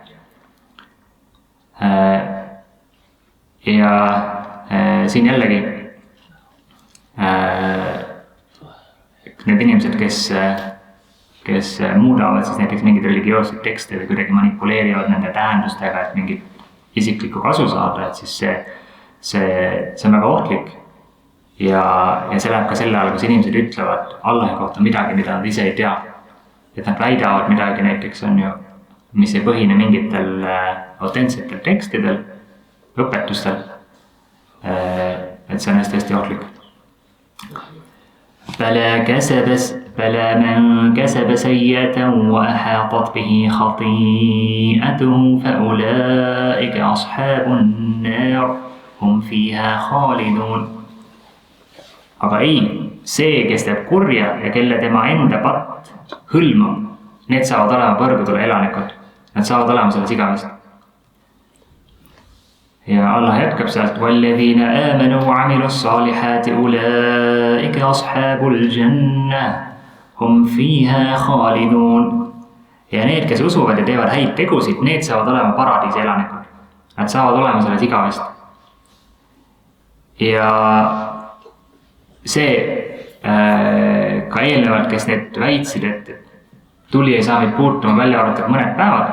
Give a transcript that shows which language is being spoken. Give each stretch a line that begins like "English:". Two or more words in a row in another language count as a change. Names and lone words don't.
Estonian: Ja siin jällegi need inimesed, kes muudavad siis näiteks mingeid religioosseid tekste või kuidagi manipuleerivad nende tähendustega, et mingit isiklikku kasu saada, et siis see on väga ohtlik ja see läheb ka selle alla, kus inimesed ütlevad Allahi kohta midagi, mida nad ise ei tea. Et nad väidavad midagi näiteks on ju, mis ei põhine mingitel autentsetel tekstidel, õpetustel. Et see on hästi ohtlik.
Arabic: فلا من كسب سيئة وأحاطت به خطيئته فأولئك أصحاب النار هم فيها خالدون.
Estonian: Aga ei, see, kes teeb kurja ja kelle tema enda patt hõlmab, need saavad olema põrgutule elanikud. Nad saavad olema selles igavesti. Ja Allah jätkab sealt
Arabic: وَالَّذِينَ آمَنُوا وَعَمِلُوا الصَّالِحَاتِ أُولَئِكَ أَصْحَابُ الْجَنَّةِ هُمْ فِيهَا خَالِدُونَ.
Estonian: Ja need, kes usuvad ja teevad häid tegusid, need saavad olema paradiisi elanikud. Nad saavad olema selles igavesti. Ja see ka eelnevalt, kes need väitsid, et tuli ei saa meid puutuma välja arvatud mõned päevad.